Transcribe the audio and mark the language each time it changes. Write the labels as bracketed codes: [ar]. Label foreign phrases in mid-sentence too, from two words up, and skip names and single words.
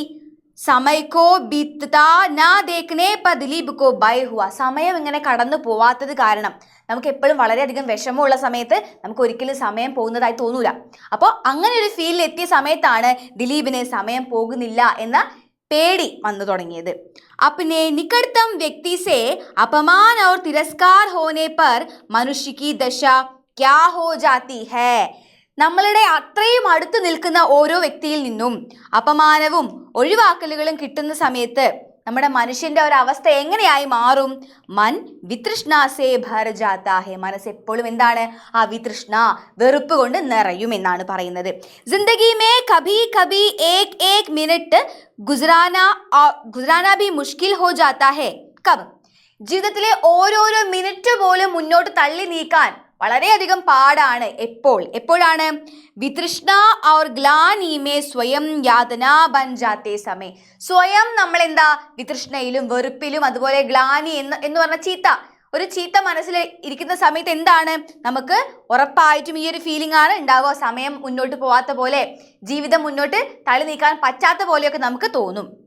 [hi] समय को बीता ना देखने पर दिलीप को भय हुआ. [ml] സമയം ഇങ്ങനെ കടന്നു പോവാത്തത് കാരണം നമുക്ക് എപ്പോഴും വളരെയധികം വിഷമമുള്ള സമയത്ത് നമുക്ക് ഒരിക്കലും സമയം പോകുന്നതായി തോന്നൂല. അപ്പോൾ അങ്ങനെ ഒരു ഫീലിൽ എത്തിയ സമയത്താണ് ദിലീപിന് സമയം പോകുന്നില്ല എന്ന പേടി വന്നു തുടങ്ങിയത്. [hi] अपने निकटतम व्यक्ति से अपमान और तिरस्कार होने पर मनुष्य की दशा क्या हो जाती है. [ml] നമ്മളുടെ അത്രയും അടുത്ത് നിൽക്കുന്ന ഓരോ വ്യക്തിയിൽ നിന്നും അപമാനവും ഒഴിവാക്കലുകളും കിട്ടുന്ന സമയത്ത് നമ്മുടെ മനുഷ്യന്റെ ഒരു അവസ്ഥ എങ്ങനെയായി മാറും? [hi] मन वितृष्णा से भर जाता है. [ml] മനസ്സ് എപ്പോഴും എന്താണ്? ആ വിതൃഷ്ണ, വെറുപ്പ് കൊണ്ട് നിറയും എന്നാണ് പറയുന്നത്. [hi] ज़िंदगी में कभी कभी एक एक मिनट गुज़ारना भी मुश्किल हो जाता है. കബ്. [ml] ജീവിതത്തിലെ ഓരോരോ മിനിറ്റ് പോലും മുന്നോട്ട് തള്ളി നീക്കാൻ വളരെയധികം പാടാണ്. എപ്പോഴാണ്? [hi] वितृष्णा और ग्लानि में स्वयं यातना बन जाते समय. [ml] സ്വയം നമ്മൾ എന്താ വിതൃഷ്ണയിലും വെറുപ്പിലും അതുപോലെ ഗ്ലാനി എന്ന് പറഞ്ഞ ഒരു ചീത്ത മനസ്സിൽ ഇരിക്കുന്ന സമയത്ത് എന്താണ് നമുക്ക് ഉറപ്പായിട്ടും ഈ ഒരു ഫീലിംഗ് ആണ് ഉണ്ടാവുക. സമയം മുന്നോട്ട് പോവാത്ത പോലെ, ജീവിതം മുന്നോട്ട് തള്ളി നീക്കാൻ പറ്റാത്ത പോലെയൊക്കെ നമുക്ക് തോന്നും.